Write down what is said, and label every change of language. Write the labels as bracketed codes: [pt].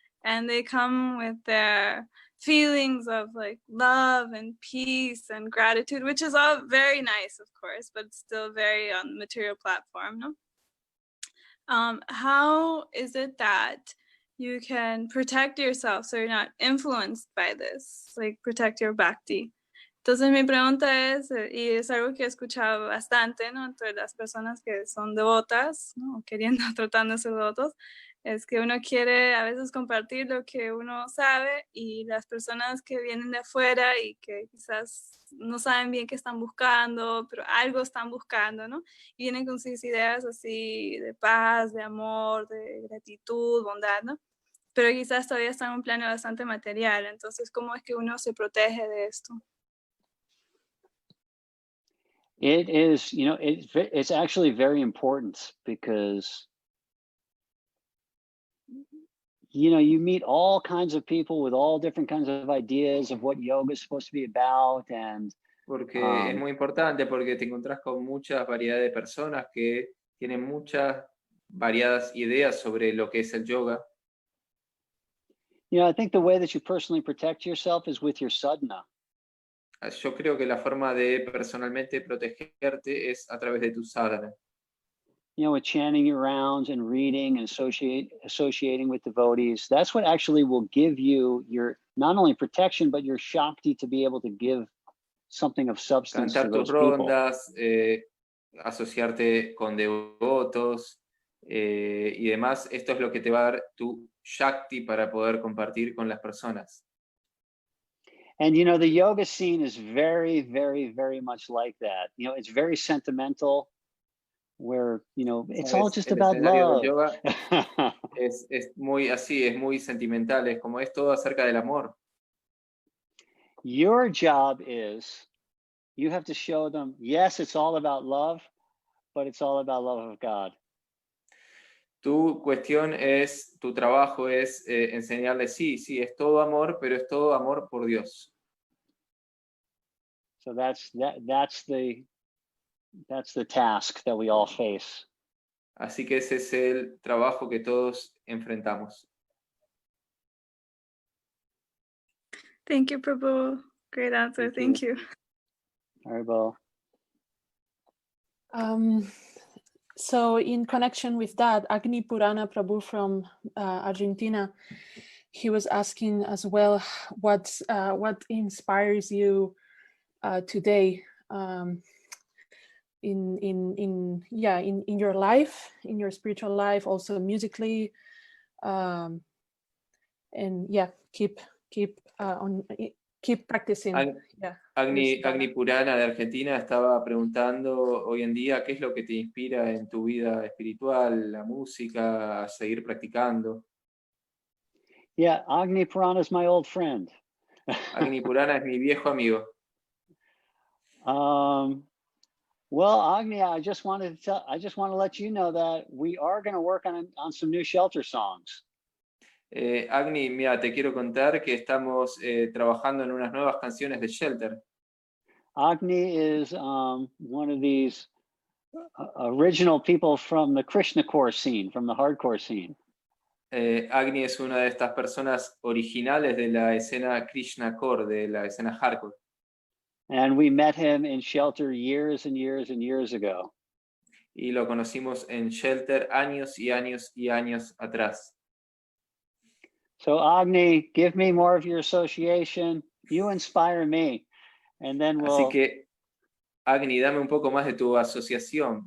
[en] And they come with their feelings of like love and peace and gratitude, which is all very nice, of course, but still very on the material platform, no? How is it that you can protect yourself so you're not influenced by this, like protect your bhakti? [es] Entonces mi pregunta es, y es algo que he escuchado bastante, ¿no? Entre las personas que son devotas, ¿no? Queriendo, tratando de ser devotos, es que uno quiere a veces compartir lo que uno sabe, y las personas que vienen de afuera y que quizás no saben bien qué están buscando, pero algo están buscando, ¿no? Y vienen con sus ideas así de paz, de amor, de gratitud, bondad, ¿no? Pero quizás todavía están en un plano bastante material. Entonces, ¿cómo es que uno se protege de esto? [en] It is, you know, it's actually very important, because you know, you meet all kinds of people with all different kinds of ideas of what yoga is supposed to be about, and [es] Porque es muy importante, porque te encontrás con muchas variedades de personas que tienen muchas variadas ideas sobre lo que es el yoga. [en] you know, I think the way that you personally protect yourself is with your sadhana. [es] Yo creo que la forma de personalmente protegerte es a través de tu sadhana. [en] You know, with chanting your rounds and reading and associating with devotees. That's what actually will give you your not only protection, but your shakti to be able to give something of substance [es] Cantar [en] to [es] tus [en] those people. [es] rondas, asociarte con devotos y demás. Esto es lo que te va a dar tu shakti para poder compartir con las personas. [en] And you know, the yoga scene is very, very, very much like that. You know, it's very sentimental, where, you know, it's all just about love. [es] Yoga es muy así, es muy sentimental, es como es todo acerca del amor. [en] Your job is, you have to show them, yes, it's all about love, but it's all about love of God. [es] Tu trabajo es enseñarles, sí, es todo amor, pero es todo amor por Dios. [en] So that's the task that we all face. [es] Así que ese es el trabajo que todos enfrentamos. [en] Thank you, Prabhu. Great answer. Thank you. Haribol. So in connection with that, Agni Purana Prabhu from Argentina, he was asking as well, what inspires you today in your life, in your spiritual life, also musically, and yeah, keep practicing. [es] Agni Purana de Argentina estaba preguntando hoy en día qué es lo que te inspira en tu vida espiritual, la música, a seguir practicando. [en] Yeah, Agni Purana is my old friend. [es] Agni Purana es mi viejo amigo. [en] Well, Agni, I just want to let you know that we are going to work on some new shelter songs. [es] Agni, mira, te quiero contar que estamos trabajando en unas nuevas canciones de Shelter. [en] Agni is one of these original people from the Krishna core scene, from the hardcore scene. [es] Agni es una de estas personas originales de la escena Krishna core, de la escena hardcore. [en] And we met him in Shelter years and years and years ago. [es] Y lo conocimos en Shelter años y años y años atrás. [en] So Agni, give me more of your association. You inspire me. And then [es] Así que, Agni, dame un poco más de tu asociación.